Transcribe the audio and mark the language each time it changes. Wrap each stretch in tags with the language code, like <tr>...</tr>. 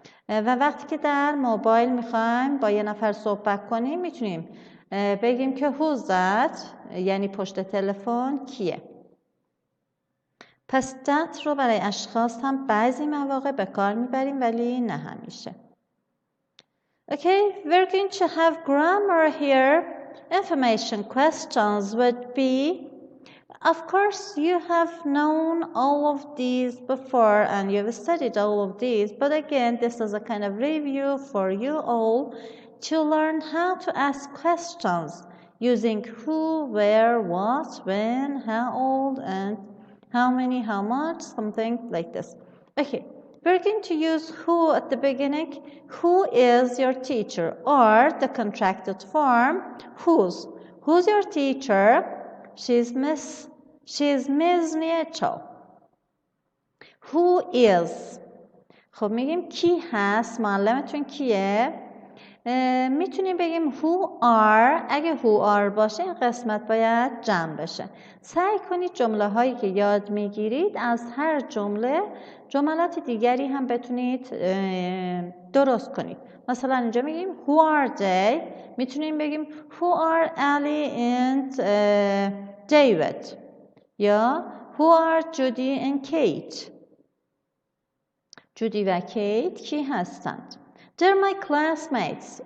<fa>و وقتی که در موبایل میخوایم با یه نفر صحبت کنیم میتونیم بگیم که</fa> <en>who's that،</en> <fa>یعنی پشت تلفن کیه. پس that رو برای اشخاص هم بعضی مواقع به کار میبریم ولی نه همیشه.</fa> <en>Okay, we're going to have grammar here. Information questions would be, of course you have known all of these before and you've studied all of these, but again this is a kind of review for you all to learn how to ask questions using who, where, what, when, how old, and how many, how much, something like this. Okay, we're going to use who at the beginning. Who is your teacher? Or the contracted form, whose. Who's your teacher? She's Miss Nietzsche. Who is.</en> <fa>خب میگیم کی هست؟ معلمتون کیه؟ میتونیم بگیم</fa> <en>who are.</en> <fa>اگه</fa> <en>who are</en> <fa>باشه این قسمت باید جمع بشه. سعی کنید جمله هایی که یاد میگیرید از هر جمله جملات دیگری هم بتونید درست کنید. مثلا اینجا میگیم</fa> <en>who are they،</en> <fa>میتونیم بگیم</fa> <en>who are Ali and David، یا who are Judy and Kate.</en> <fa>جودی و کیت کی هستند؟</fa> <en>They're my classmates.</en>